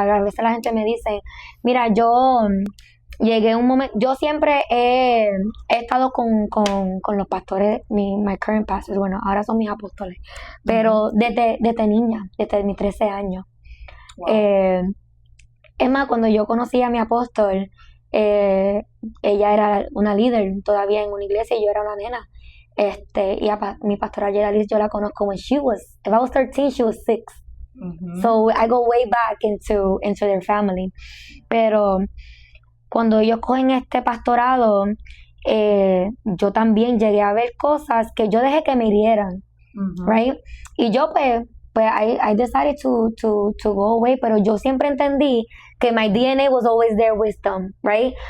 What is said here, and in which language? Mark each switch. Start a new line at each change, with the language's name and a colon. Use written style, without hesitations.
Spanish: A veces la gente me dice, mira, yo llegué a un momento, yo siempre he estado con los pastores, my current pastors, bueno, ahora son mis apóstoles, pero desde niña, desde mis 13 años. Wow. Es más, cuando yo conocí a mi apóstol, ella era una líder todavía en una iglesia y yo era una nena. Y mi pastora Geraldine, yo la conozco if I was 13, she was 6.
English: So I go way back into their family.
Spanish: Pero cuando ellos cogen este pastorado, yo también llegué a ver cosas que yo dejé que me hirieran. Ujú.
English: right? Y yo pues I decided to go away, pero yo siempre entendí que my DNA was always there, wisdom, right?